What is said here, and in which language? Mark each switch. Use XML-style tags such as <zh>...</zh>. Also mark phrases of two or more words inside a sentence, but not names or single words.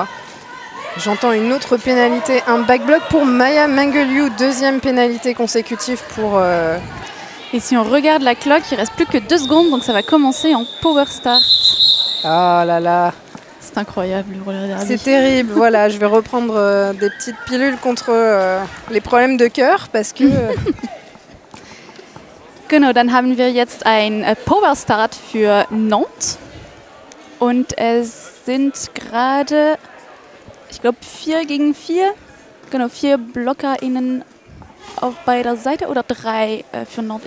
<fr>J'entends une autre pénalité, un backblock pour Maya Mangeliu, deuxième pénalité consécutive pour... Et si on regarde la clock, il reste plus que 2 secondes, donc ça va commencer en</fr> <en>power start.</en> <fr>Ah là là. C'est incroyable le roller derby. C'est terrible, voilà, je vais reprendre des petites pilules contre les problèmes de cœur, parce que...</fr> <de>Genau, dann haben wir jetzt ein</de> <en>Power Start</en> <de>für Nantes. Und es sind gerade, ich glaube, 4 gegen 4. Genau, 4 BlockerInnen auf beider Seite oder 3 für Nantes.</de>